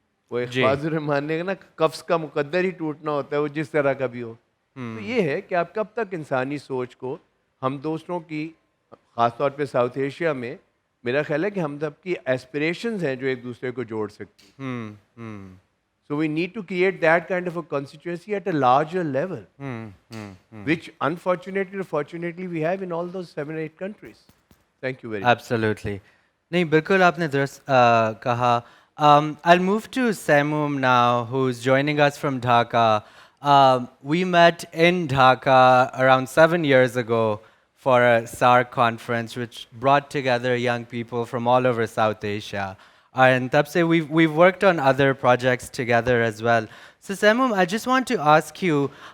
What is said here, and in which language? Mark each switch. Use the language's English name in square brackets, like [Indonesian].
[Urdu] وہ اخبار ماننے کا نا قفس کا مقدر ہی ٹوٹنا ہوتا ہے, وہ جس طرح کا بھی ہو. تو یہ ہے کہ آپ کب تک انسانی سوچ کو ہم دوسروں کی, خاص طور پہ ساؤتھ ایشیا میں میرا خیال ہے کہ ہم سب کی ایسپریشنز ہیں جو ایک دوسرے کو جوڑ سکتی ہیں. [English] So we need to create that kind of a constituency at a larger level, which unfortunately or fortunately we have in all those 7-8 countries. Thank you very much. Absolutely. [Urdu] نہیں بالکل آپ نے درست کہا. [English] I'll move to Saimum now, who's joining us from Dhaka. We met in Dhaka around 7 years ago for a SARC conference, which brought together young people from all over South Asia. And [Urdu] tab se [English] we've worked on other projects together as well. So Saimum, I just want to ask you,